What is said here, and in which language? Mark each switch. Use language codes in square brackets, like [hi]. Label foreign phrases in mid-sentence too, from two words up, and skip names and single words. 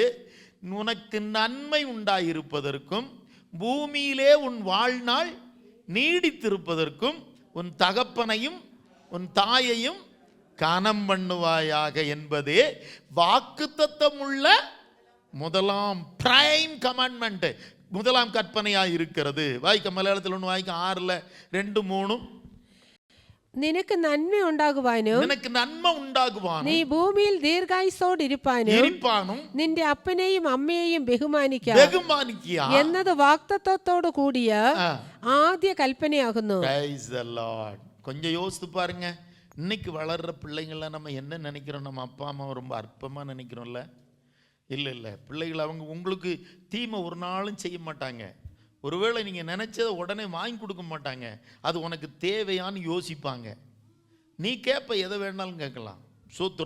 [ta] உனக்கு நன்மை உண்டாயிருப்பதற்கும் பூமியிலே உன் வாழ்நாள் நீடித்திருப்பதற்கும் உன் தகப்பனையும் உன் தாயையும் கனம் பண்ணுவாயாக என்பதே வாக்குத்தத்தமுள்ள முதலாம் [en] prime commandment, [ta] முதலாம் கற்பனையாக இருக்கிறது. வாய்க்க மலையாளத்தில் ஒன்று வாய்க்க 6:2-3. [ml] നിനക്ക് നന്മ ഉണ്ടാകുവാനും നിനക്ക് നന്മ ഉണ്ടാകുവാനും നീ ഭൂമിയിൽ ദീർഘായുസ്സോടെ ഇരിപ്പാനും നിന്റെ അപ്പനെയും അമ്മയെയും ബഹുമാനിക്കുക എന്നത് വാഗ്ദത്തത്തോട് കൂടിയ ആദ്യ കൽപ്പനയാകുന്നു. [ta] கொஞ்சம் யோசித்து பாருங்க. இன்னைக்கு வளர்ற பிள்ளைங்கள நம்ம என்ன நினைக்கிறோம்? நம்ம அப்பா அம்மா ரொம்ப அற்பமா நினைக்கிறோம்ல? இல்லை, பிள்ளைகள் அவங்க உங்களுக்கு தீமை ஒரு நாளும் செய்ய மாட்டாங்க. ஒருவேளை நீங்கள் நினச்சதை உடனே வாங்கி கொடுக்க மாட்டாங்க. அது உனக்கு தேவையான்னு யோசிப்பாங்க. நீ கேட்ப, எதை வேணாலும் கேட்கலாம், சூத்துரா.